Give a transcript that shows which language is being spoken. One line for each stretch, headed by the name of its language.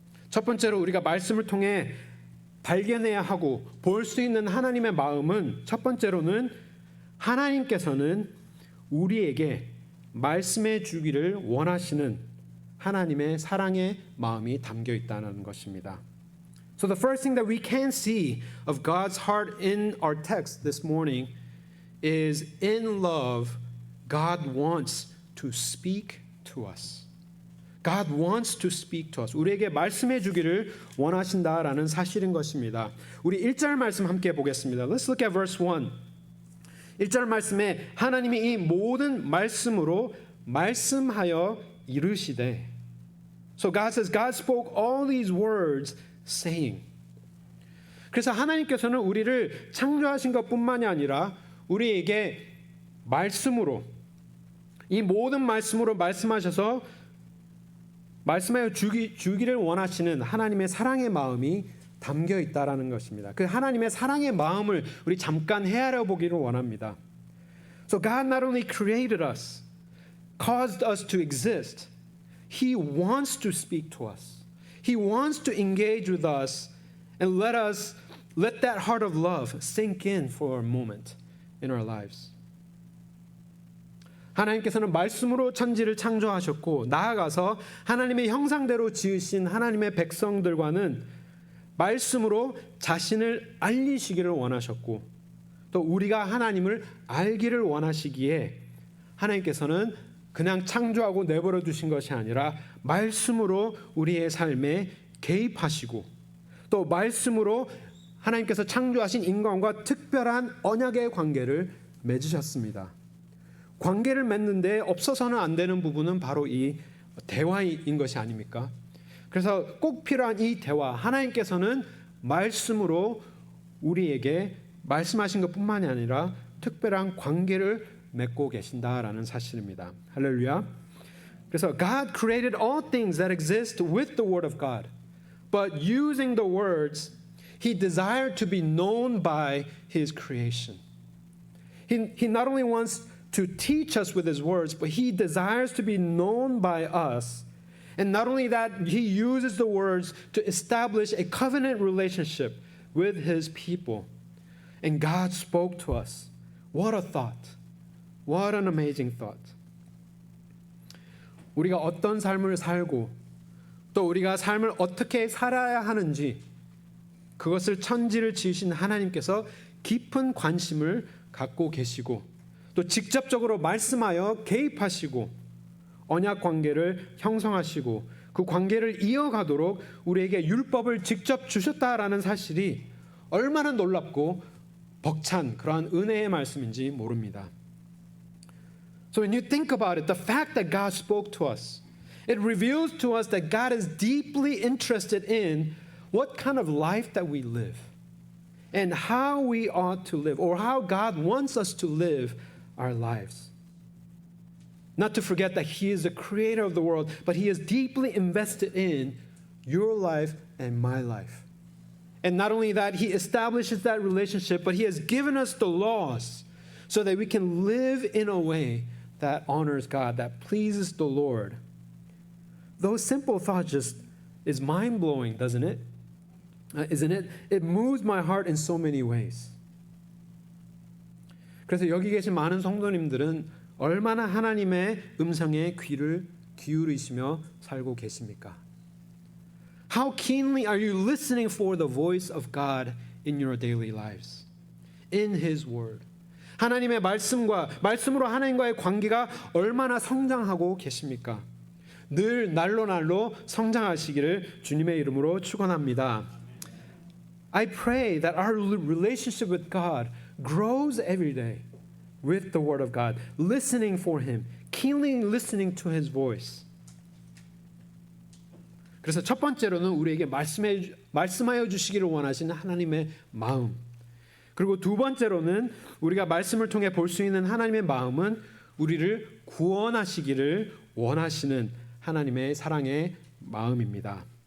Korean: 첫 번째로 우리가 말씀을 통해 발견해야 하고 볼 수 있는 하나님의 마음은 첫 번째로는 하나님께서는 우리에게 말씀해 주기를 원하시는 하나님의 사랑의 마음이 담겨 있다는 것입니다.
English: So the first thing that we can see of God's heart in our text this morning is in love, God wants to speak to us. God wants to speak to us.
Korean: 우리에게 말씀해 주기를 원하신다라는 사실인 것입니다. 우리 1절 말씀 함께 보겠습니다.
English: Let's look at verse 1.
Korean: 1절 말씀에 하나님이 이 모든 말씀으로 말씀하여 이르시되
English: So God says, God spoke all these words saying.
Korean: 그래서 하나님께서는 우리를 창조하신 것뿐만이 아니라 우리에게 말씀으로 이 모든 말씀으로 말씀하셔서 말씀하여 주기를 원하시는 하나님의 사랑의 마음이 담겨 있다라는 것입니다. 그 하나님의 사랑의 마음을 우리 잠깐 헤아려 보기를 원합니다.
English: So God not only created us, caused us to exist, He wants to speak to us. He wants to engage with us and let that heart of love sink in for a moment in our lives.
Korean: 하나님께서는 말씀으로 천지를 창조하셨고 나아가서 하나님의 형상대로 지으신 하나님의 백성들과는 말씀으로 자신을 알리시기를 원하셨고 또 우리가 하나님을 알기를 원하시기에 하나님께서는 그냥 창조하고 내버려 두신 것이 아니라 말씀으로 우리의 삶에 개입하시고 또 말씀으로 하나님께서 창조하신 인간과 특별한 언약의 관계를 맺으셨습니다. 관계를 맺는데 없어서는 안 되는 부분은 바로 이 대화인 것이 아닙니까? 그래서 꼭 필요한 이 대화, 하나님께서는 말씀으로 우리에게 말씀하신 것뿐만이 아니라 특별한 관계를 맺고 계신다라는 사실입니다. 할렐루야. 그래서
English: God created all things that exist with the word of God. But using the words, He desired to be known by His creation. He not only wants to teach us with His words, but He desires to be known by us. And not only that, He uses the words to establish a covenant relationship with His people. And God spoke to us. What a thought. What an amazing thought.
Korean: 우리가 어떤 삶을 살고 또 우리가 삶을 어떻게 살아야 하는지 그것을 천지를 지으신 하나님께서 깊은 관심을 갖고 계시고 또 직접적으로 말씀하여 개입하시고 언약 관계를 형성하시고 그 관계를 이어가도록 우리에게 율법을 직접 주셨다라는 사실이 얼마나 놀랍고 벅찬 그러한 은혜의 말씀인지 모릅니다.
English: So when you think about it, the fact that God spoke to us, it reveals to us that God is deeply interested in what kind of life that we live and how we ought to live or how God wants us to live our lives. Not to forget that He is the creator of the world, but He is deeply invested in your life and my life. And not only that, he establishes that relationship, but he has given us the laws so that we can live in a way that honors God, that pleases the Lord. Those simple thoughts just is mind-blowing, doesn't it? Isn't it? It moves my heart in so many ways.
Korean: 그래서 여기 계신 많은 성도님들은 얼마나 하나님의 음성에 귀를 기울이시며 살고 계십니까?
English: How keenly are you listening for the voice of God in your daily lives? In His Word.
Korean: 하나님의 말씀으로 하나님과의 관계가 얼마나 성장하고 계십니까? 늘 날로 성장하시기를 주님의 이름으로 축원합니다.
English: I pray that our relationship with God grows every day with the Word of God, listening for Him, keenly listening to His voice.
Korean: 그래서 첫 번째로는 우리에게 말씀하여 주시기를 원하시는 하나님의 마음. 그리고 두 번째로는 우리가 말씀을 통해 볼 수 있는 하나님의 마음은 우리를 구원하시기를 원하시는 하나님의 사랑의 마음입니다.